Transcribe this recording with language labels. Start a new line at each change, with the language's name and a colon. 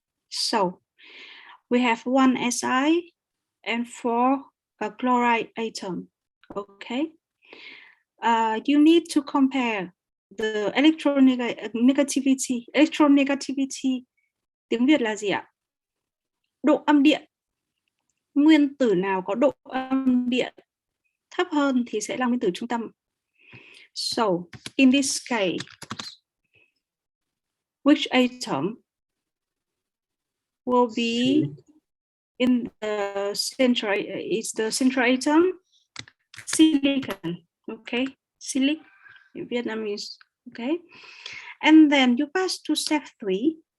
English: So we have 1 Si and 4 chloride atom. Okay. You need to compare the electronegativity.
Vietnamese: Electronegativity tiếng Việt là gì ạ? Độ âm điện. Nguyên tử nào có độ âm điện thấp hơn thì sẽ là nguyên tử trung tâm.
English: So in this case, which atom will be in the central? Is the central atom silicon? Okay, silic in Vietnamese. Okay, and then you pass to step 3.